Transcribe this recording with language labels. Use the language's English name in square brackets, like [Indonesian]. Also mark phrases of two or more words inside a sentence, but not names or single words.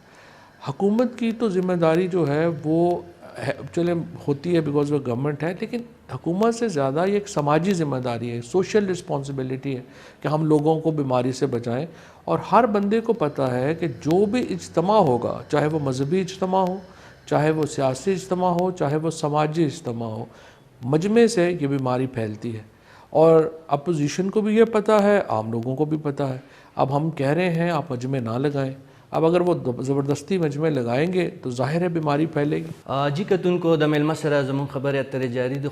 [Urdu] حکومت کی تو ذمہ داری جو ہے وہ چلے ہوتی ہے بیکاز وہ گورنمنٹ ہے، لیکن حکومت سے زیادہ یہ ایک سماجی ذمہ داری ہے، [English] social responsibility [Urdu] ہے کہ ہم لوگوں کو بیماری سے بچائیں، اور ہر بندے کو پتہ ہے کہ جو بھی اجتماع ہوگا، چاہے وہ مذہبی اجتماع ہو، چاہے وہ سیاسی اجتماع ہو، چاہے وہ سماجی اجتماع ہو، مجمع سے یہ بیماری پھیلتی ہے، اور اپوزیشن کو بھی یہ پتہ ہے، عام لوگوں کو بھی پتہ ہے۔ اب ہم کہہ رہے ہیں آپ مجمع نہ لگائیں، اب اگر وہ زبردستی مجمع لگائیں گے تو ظاہر ہے بیماری پھیلے گی۔ [Pashto] جی کتون کو د میلمه سره زمون خبرې اترې جاری دي،